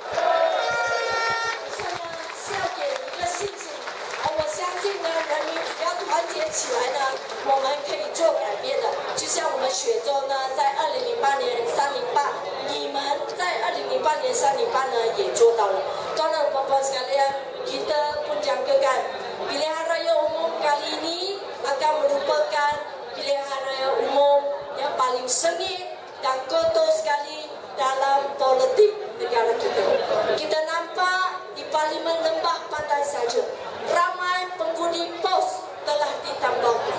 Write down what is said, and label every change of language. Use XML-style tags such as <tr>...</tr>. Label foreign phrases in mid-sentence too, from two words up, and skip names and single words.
<zh>这呢是要给一个信心，我相信呢，人民只要团结起来呢，我们可以做改变的。就像我们雪州呢，在2008年308，你们在2008年308呢也做到了。</zh> <ms>Tuan-tuan sekalian, kita pun jangkakan pilihan raya umum kali ini akan merupakan pilihan raya umum yang paling sengit dan kotor sekali dalam politik negara kita. Kita nampak di Parlimen Lembah Pantai saja, ramai pengundi pos telah ditambahkan.</ms>